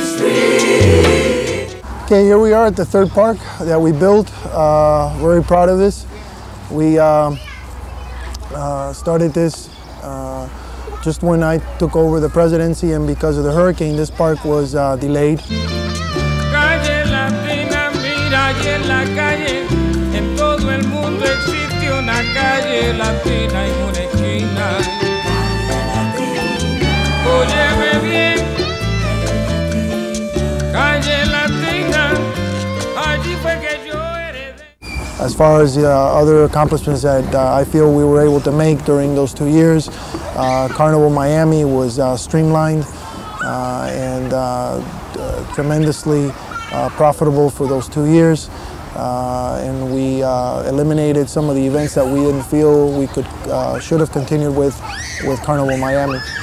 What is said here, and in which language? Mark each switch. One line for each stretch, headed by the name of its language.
English: Okay, here we are at the third park that we built. Very proud of this. We started this just when I took over the presidency, and because of the hurricane, this park was delayed.
Spanish: Calle latina, mira, y en la calle, en todo el mundo existe una calle latina en una esquina. Óyeme bien, calle latina, allí fue que yo heredé.
English: As far as other accomplishments that I feel we were able to make during those 2 years, Carnival Miami was streamlined and tremendously profitable for those 2 years. And we eliminated some of the events that we didn't feel we should have continued with Carnival Miami.